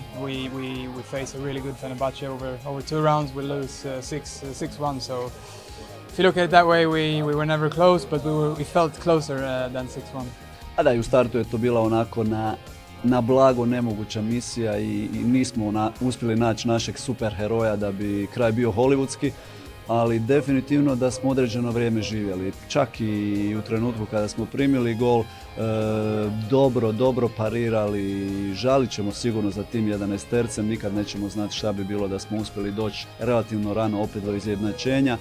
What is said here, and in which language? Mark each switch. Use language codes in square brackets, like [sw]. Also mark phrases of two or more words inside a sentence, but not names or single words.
[en] We faced a really good Fenerbahce over 2 rounds. We lose 6-1. So if you look at it that way, we were never close, but we felt closer than 6-1. [hr] A da, i u startu je to bila onako na blago nemoguća misija i nismo uspjeli naći našeg superheroja da bi kraj bio hollywoodski, ali definitivno da smo određeno vrijeme živjeli. Čak i u trenutku kada smo primili gol, dobro parirali, žalit ćemo sigurno za tim 11-tercem, nikad nećemo znati šta bi bilo da smo uspjeli doći relativno rano opet do izjednačenja.